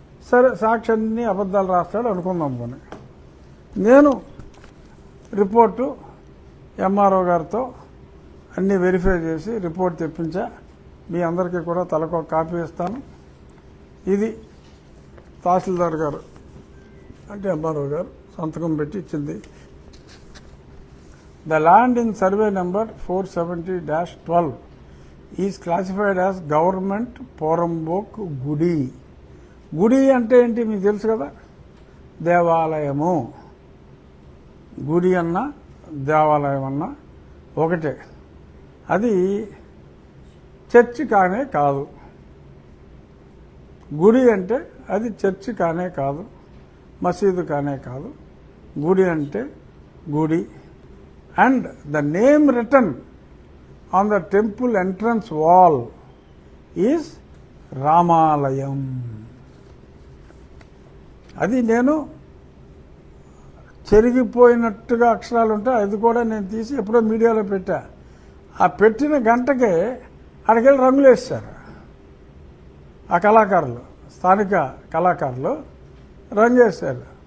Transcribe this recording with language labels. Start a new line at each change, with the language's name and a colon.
Telugu: సరే, సాక్షి అన్ని అబద్ధాలు రాస్తాడు అనుకుందాం. పోనీ నేను రిపోర్టు ఎంఆర్ఓ గారితో అన్నీ వెరిఫై చేసి రిపోర్ట్ తెప్పించా. మీ అందరికీ కూడా తలకు ఒక కాపీ ఇస్తాను. ఇది తహసీల్దార్ గారు అంటే ఎంఆర్ఓ గారు సంతకం పెట్టి ఇచ్చింది.
English: The land in survey number 470-12 is classified as government Porambok Gudi.
Telugu: గుడి అంటే ఏంటి మీకు తెలుసు కదా, దేవాలయము. గుడి అన్న దేవాలయం అన్న ఒకటే. అది చర్చి కానే కాదు. గుడి అంటే అది చర్చి కానే కాదు, మసీదు కానే కాదు. గుడి అంటే గుడి.
English: And the name written on the temple entrance wall is Ramalayam.
Telugu: అది నేను చెరిగిపోయినట్టుగా అక్షరాలు ఉంటాయి. అది కూడా నేను తీసి ఎప్పుడో మీడియాలో పెట్టా. ఆ పెట్టిన గంటకే అక్కడికెళ్ళి రంగులు వేస్తారు ఆ కళాకారులు, స్థానిక కళాకారులు రంగు వేస్తారు.